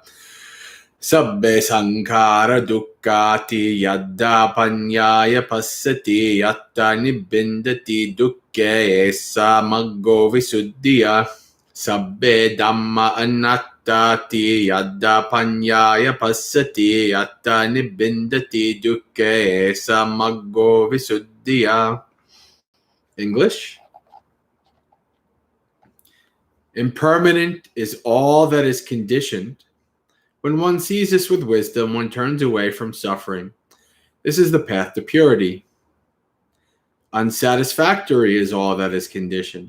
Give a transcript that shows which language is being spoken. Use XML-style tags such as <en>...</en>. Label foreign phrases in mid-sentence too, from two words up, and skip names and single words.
<pi>Sabbe sankara dukkati yadda panyaya passati atta nibindati dukke esa maggo visuddhiya. Sabbe Dhamma anattati yadda panyaya passati atta nibindati dukke esa maggo visuddhiya.</pi> <en>English. Impermanent is all that is conditioned. When one sees this with wisdom, one turns away from suffering. This is the path to purity. Unsatisfactory is all that is conditioned.</en>